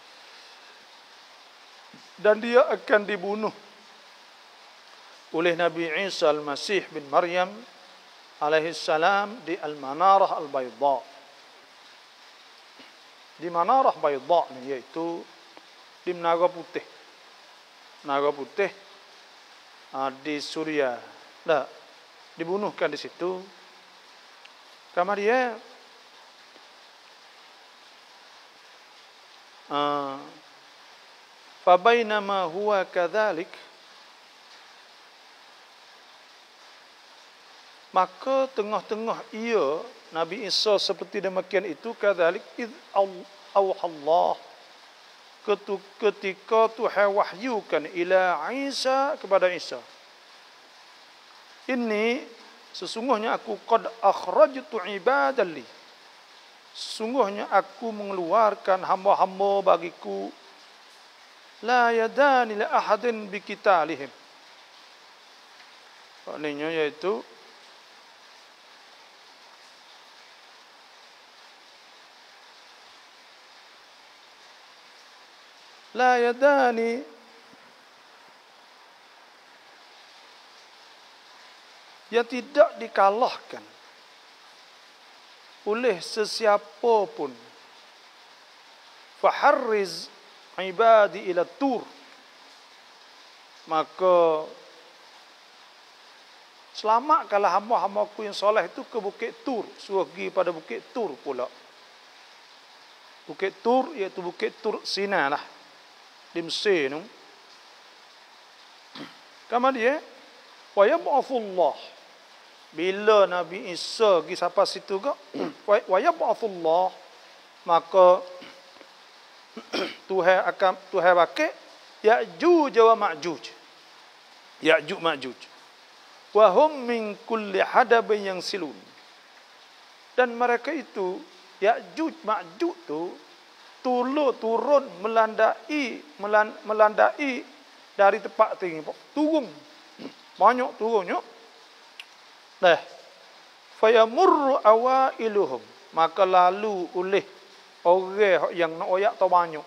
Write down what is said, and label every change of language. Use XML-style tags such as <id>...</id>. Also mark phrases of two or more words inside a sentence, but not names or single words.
<ms>Dan dia akan dibunuh oleh Nabi Isa Al-Masih bin Maryam</ms> <ar>عليه السلام</ar> <ms>di Al-Manarah Al-Bayda. Di Manarah Bayda ni iaitu di Menara Putih. Menara Putih di Suria. Dah dibunuhkan di situ. Kemudian</ms> <ar>فبينما هو كذلك,</ar> <ms>maka tengah-tengah ia Nabi Isa seperti demikian itu,</ms> <ar>كذلك إذ الله,</ar> <ms>ketika Tuhan wahyukan</ms> <ar>إلى عيسى,</ar> <ms>kepada Isa, ini sesungguhnya aku</ms> <ar>قد أخرجت عبادا لي,</ar> <ms>sesungguhnya aku mengeluarkan hamba-hamba bagiku,</ms> <ar>لا يدان لأحد بقتالهم.</ar> <ms>Maknanya yaitu</ms> <ar>لا يدان,</ar> <ms>yang tidak dikalahkan oleh sesiapa pun.</ms> <ar>فحرز عبادي إلى الطور,</ar> <ms>maka selamatkanlah hamba-hambaku yang soleh itu ke Bukit Tur. Suruh pergi pada Bukit Tur pula. Bukit Tur iaitu Bukit Tur Sinai lah, di Mesir tu. Kemudian</ms> <ar>ويبعث الله,</ar> <ms>bila Nabi Isa pergi sampai situ ke,</ms> <ar>ويبعث الله,</ar> <ms>maka Tuhan pakai Ya'juj wa Ma'juj. Ya'juj Ma'juj.</ms> <ar>وهم من كل حدب ينسلون.</ar> <ms>Dan mereka itu, Ya'juj Ma'juj tu turun melandai dari tempat tinggi, turun. Banyak turunnya. Nah,</ms> <ar>فيمر أوائلهم,</ar> <ms>maka lalu oleh orang yang nak oyak tu banyak.</ms>